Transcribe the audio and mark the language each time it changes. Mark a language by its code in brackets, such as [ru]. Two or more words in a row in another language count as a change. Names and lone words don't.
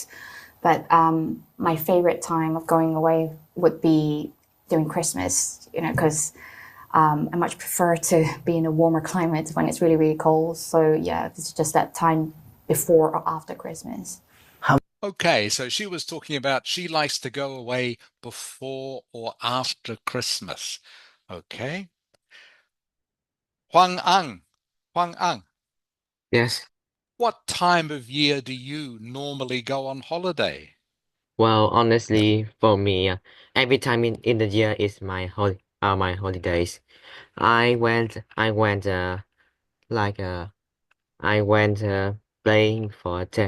[en] But my favorite time of going away would be during Christmas, because I much prefer to be in a warmer climate when it's really, really cold. So yeah, it's just that time before or after Christmas. Okay, so she was talking about she likes to go away before or after Christmas. Okay. Huang Ang. Huang Ang, Yes. what time of year do you normally go on holiday? Well, honestly, for me, every time in the year is my holidays. I went like I went playing for that.